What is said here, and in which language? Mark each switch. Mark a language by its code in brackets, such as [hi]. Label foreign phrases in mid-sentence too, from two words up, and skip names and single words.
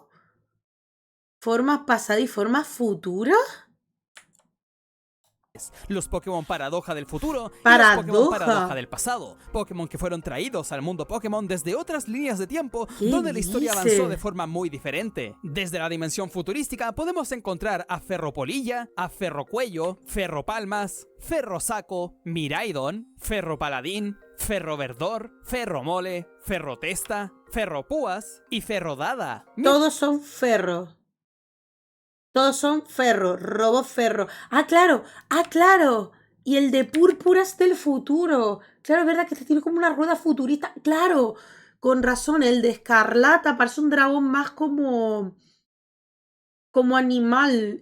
[es] ¿Formas pasadas y formas futuras? Los Pokémon Paradoja del futuro y Paradoja. los Pokémon Paradoja del pasado. Pokémon que fueron traídos al mundo Pokémon desde otras líneas de tiempo donde la historia avanzó de forma muy diferente. Desde la dimensión futurística podemos encontrar a Ferropolilla, a Ferrocuello, Ferropalmas, Ferrosaco, Miraidon, Ferropaladín, Ferroverdor, Ferromole, Ferrotesta, Ferropúas y Ferrodada. Todos son ferros. Todos son ferro, robo ferro. ¡Ah, claro! ¡Ah, claro! Y el de púrpuras del futuro. Claro, es verdad que este tiene como una rueda futurista. ¡Claro! Con razón, el de escarlata parece un dragón más como animal.